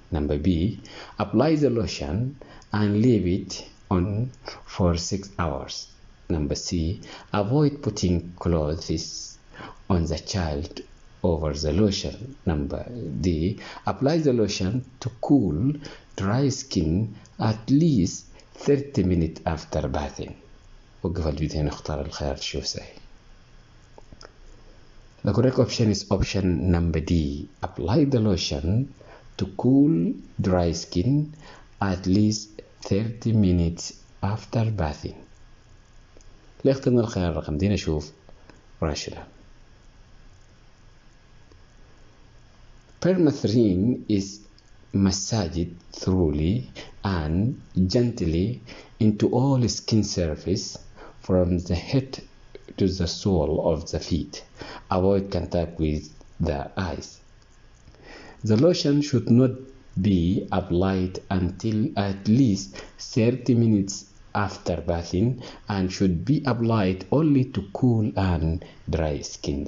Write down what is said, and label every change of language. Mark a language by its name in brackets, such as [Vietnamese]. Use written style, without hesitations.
[English] Number B, apply the lotion and leave it on for 6 hours. Number C, avoid putting clothes on the child over the lotion. Number D. Apply the lotion to cool dry skin at least 30 minutes after bathing. [Arabic] وقف الفيديو نختار الخيار شو صحيح. [English] The correct option is option number D. Apply the lotion to cool dry skin at least 30 minutes after bathing. [Arabic] اللي اخترنا الخيار رقم دي نشوف rational. [English] Permethrin is massaged thoroughly and gently into all skin surface from the head to the sole of the feet. Avoid contact with the eyes. The lotion should not be applied until at least 30 minutes after bathing and should be applied only to cool and dry skin.